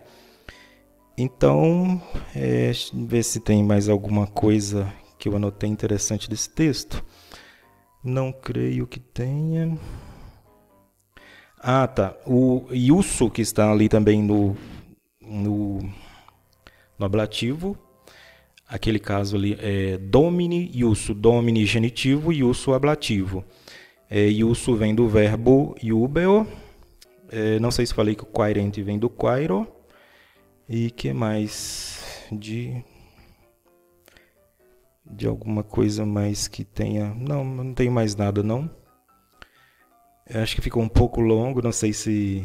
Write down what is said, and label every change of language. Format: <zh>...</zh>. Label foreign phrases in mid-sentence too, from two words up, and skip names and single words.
<pt>Então, ver se tem mais alguma coisa que eu anotei interessante desse texto. Não creio que tenha. Ah, tá. O iusso, que está ali também no ablativo. aquele caso ali é</pt> <la>domini iusso,</la> <pt>domini genitivo e iusso ablativo. Iusso vem do verbo iubeo, não sei se falei que o quairente vem do quairo, e que mais de alguma coisa mais que tenha, não tenho mais nada não. Eu acho que ficou um pouco longo, não sei se...</pt>